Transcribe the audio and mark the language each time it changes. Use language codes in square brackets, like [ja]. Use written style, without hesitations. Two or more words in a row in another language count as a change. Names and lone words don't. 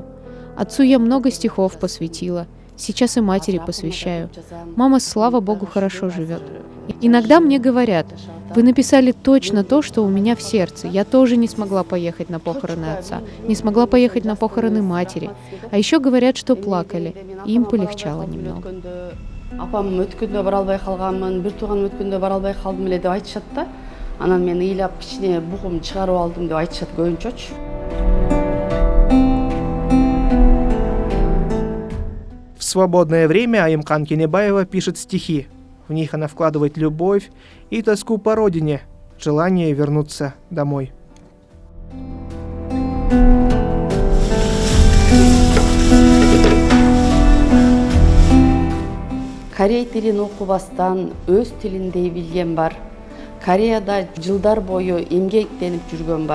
[ru] Отцу я много стихов посвятила. Сейчас и матери посвящаю. Мама, слава Богу, хорошо живет. Иногда мне говорят: вы написали точно то, что у меня в сердце. Я тоже не смогла поехать на похороны отца, не смогла поехать на похороны матери. А еще говорят, что плакали. Им полегчало немного. [ky] Апам өткөндө бара албай калганмын, бир тууганым өткөндө бара албай калдым эле деп айтышат да. Анан мен ыйлап кичине бугум чыгарып алдым деп айтышат көбүнчөчү. [ru] В свободное время Айымкан Кенебаева пишет стихи. В них она вкладывает любовь и тоску по родине, желание вернуться домой. [ky] Корей тилин окубастан өз тилиндей билген бар. Кореяда жылдар бою эмгектенип жүргөн бар.